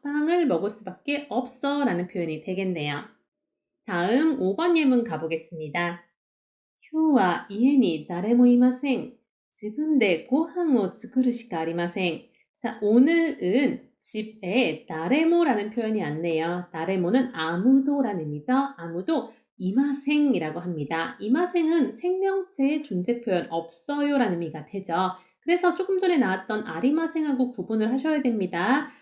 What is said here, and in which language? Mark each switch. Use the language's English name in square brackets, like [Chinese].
[Korean] 빵을 먹을 수밖에 없어 라는 표현이 되겠네요. 다음 5번 예문 가보겠습니다. [Japanese] 今日は家に誰もいません。自分でご飯を作るしかありません. [Korean] 자, 오늘은 집에 나레모라는 표현이 왔네요. 나레모는 아무도라는 의미죠. 아무도 이마생이라고 합니다. 이마생은 생명체의 존재 표현 없어요라는 의미가 되죠. 그래서 조금 전에 나왔던 아리마생하고 구분을 하셔야 됩니다.